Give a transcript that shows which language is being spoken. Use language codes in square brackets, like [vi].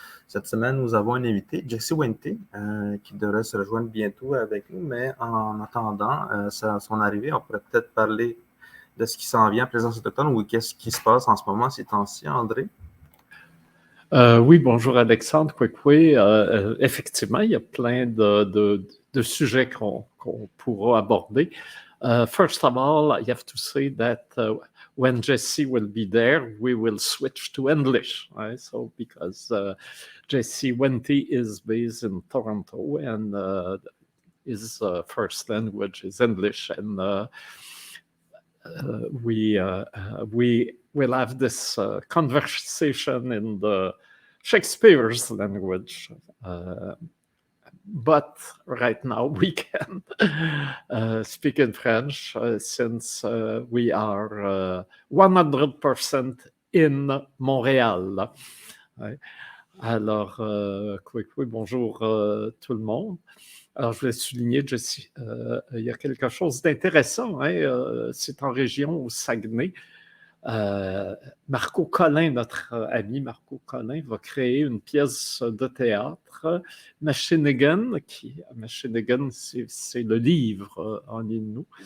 [fr] Cette semaine, nous avons un invité, Jesse Wente, qui devrait se rejoindre bientôt avec nous, mais en attendant son arrivée, on pourrait peut-être parler de ce qui s'en vient en présence autochtone ou qu'est-ce qui se passe en ce moment ces temps-ci, André? Oui, bonjour Alexandre. Effectivement, il y a plein de sujets qu'on pourra aborder. [en] First of all, you have to say that when Jesse will be there, we will switch to English, right? So because Jesse Wente is based in Toronto and his first language is English, and we will have this conversation in the Shakespeare's language. But right now we can speak in French since we are 100% in Montréal. [fr] Ouais. Alors, bonjour tout le monde. Alors, je voulais souligner, Jesse, il y a quelque chose d'intéressant. C'est en région au Saguenay. Marco Collin, notre ami Marco Collin, va créer une pièce de théâtre, Maclean, Maclean, c'est le livre en Inuit.